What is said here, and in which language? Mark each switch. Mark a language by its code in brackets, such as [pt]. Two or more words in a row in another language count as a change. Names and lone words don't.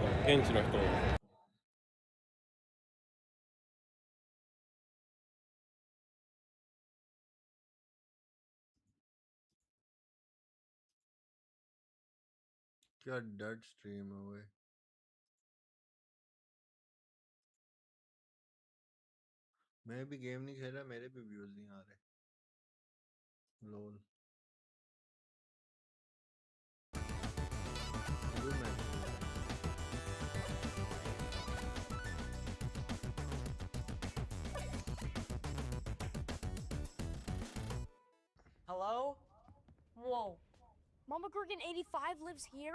[ja] 現地の人。 [hi] क्या [en] dead stream [hi] है वो मैं भी गेम नहीं खेला मेरे भी व्यूज नहीं आ रहे लोल [en] Hello? Whoa. Mama Gorgon 85 lives here?